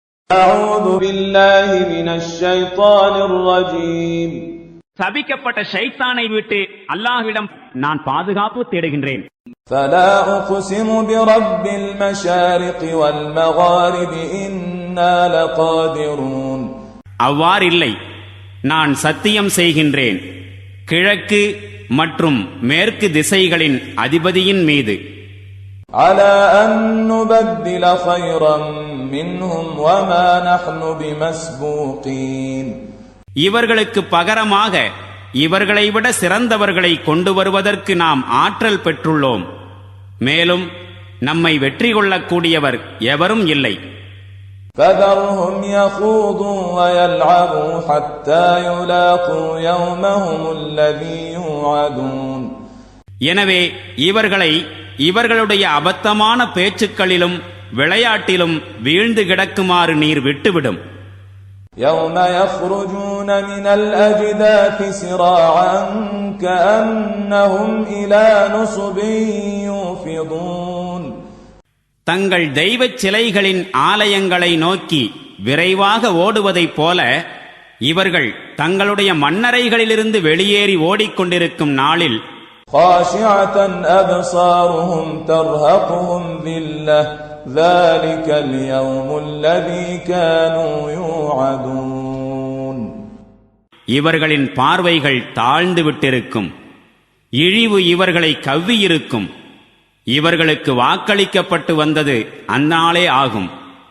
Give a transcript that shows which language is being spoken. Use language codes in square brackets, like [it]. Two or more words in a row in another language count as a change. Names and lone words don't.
[ar] أعوذ بالله من الشيطان الرجيم. [ta] சபிக்கப்பட்ட ஷைத்தானை விட்டு அல்லாஹ்விடம் நான் பாதுகாப்பு தேடுகின்றேன். [ar] فلا أقسم برب المشارق والمغارب إنا لقادرون. [ta] அவ்வாறில்லை, நான் சத்தியம் செய்கின்றேன் கிழக்கு மற்றும் மேற்கு திசைகளின் அதிபதியின் மீது. [ar] على أن نبدل خيرا منهم وما نحن بمسبوقين. [ta] இவர்களுக்கு பகரமாக இவர்களை விட சிறந்தவர்களை கொண்டு வருவதற்கு நாம் ஆற்றல் பெற்றுள்ளோம். மேலும் நம்மை வெற்றி கொள்ளக்கூடியவர் எவரும் இல்லை. [ar] فذرهم يخوضوا ويلعبوا حتى يلاقوا يومهم الذي يوعدون. [ta] எனவே இவர்களை இவர்களுடைய அபத்தமான பேச்சுக்களிலும் விளையாட்டிலும் வீழ்ந்து கிடக்குமாறு நீர் விட்டுவிடும். [ar] يوم يخرجون من الأجداث سراعا كأنهم إلى نصب يوفضون. [ta] தங்கள் தெய்வச் சிலைகளின் ஆலயங்களை நோக்கி விரைவாக ஓடுவதைப் போல இவர்கள் தங்களுடைய மண்ணறைகளிலிருந்து வெளியேறி ஓடிக்கொண்டிருக்கும் நாளில் [ar] خاشعة أبصارهم ترهقهم ذلة ذلك اليوم الذي كانوا يوعدون. [ta] இவர்களின் பார்வைகள் தாழ்ந்து விட்டிருக்கும், இழிவு இவர்களை கவ்வியிருக்கும். இவர்களுக்கு வாக்களிக்கப்பட்டு வந்தது அந்நாளே ஆகும்.